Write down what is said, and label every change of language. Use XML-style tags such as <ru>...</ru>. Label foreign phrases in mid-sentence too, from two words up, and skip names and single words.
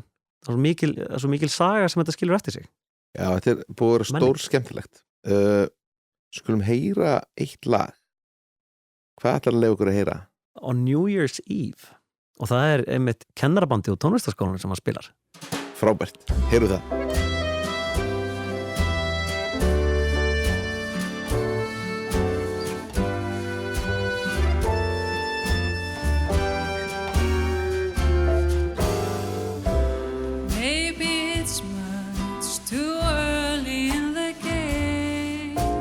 <is>Það er svo mikil saga sem þetta skilur eftir sig. Já, þetta er búið að vera stór skemmtilegt. Skulum heyra eitt lag. Hvað ætlar að leyfa okkur að heyra?</is> <en>On New Year's Eve,</en> <is>og það er einmitt kennarabandi og tónlistaskólanum sem hann spilar. Frábært, heyru það.</is> <en>Maybe it's much too early in the game.</en>